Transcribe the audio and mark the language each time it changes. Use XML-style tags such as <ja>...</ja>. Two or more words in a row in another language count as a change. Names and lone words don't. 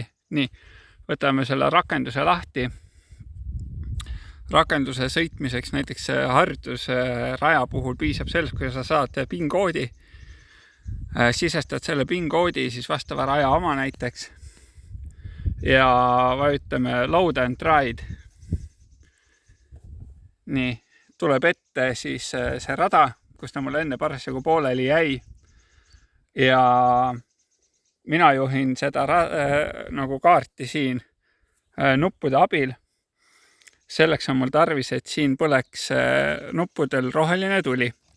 <et>Nii, võtame selle rakenduse lahti. Rakenduse sõitmiseks näiteks harjutuse raja puhul piisab sellest, kui sa saad PIN-koodi. Sisestad selle PIN-koodi siis vastava raja oma näiteks. Ja vajutame</et> <en>load and ride.</en> <et>Nii, tuleb ette siis see rada, kus ta mulle enne parasjagu pooleli jäi. Ja mina juhin seda nagu kaarti siin nuppude abil. Selleks on mul tarvis, et siin põleks nuppudel roheline tuli.</et>